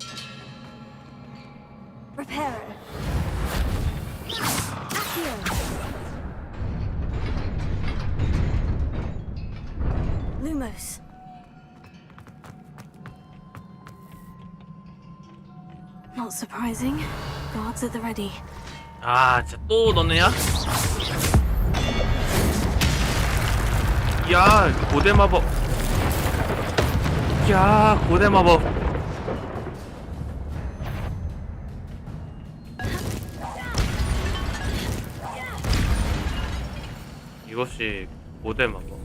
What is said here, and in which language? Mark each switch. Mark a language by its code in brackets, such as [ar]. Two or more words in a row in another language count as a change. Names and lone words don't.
[la] Reparo. Accio. Lumos. [en] Not surprising. Guards at the ready. [ko] 아, 진짜 또 너네야? 야, 고대 마법. 야, 고대 마법. 이것이 고대 마법.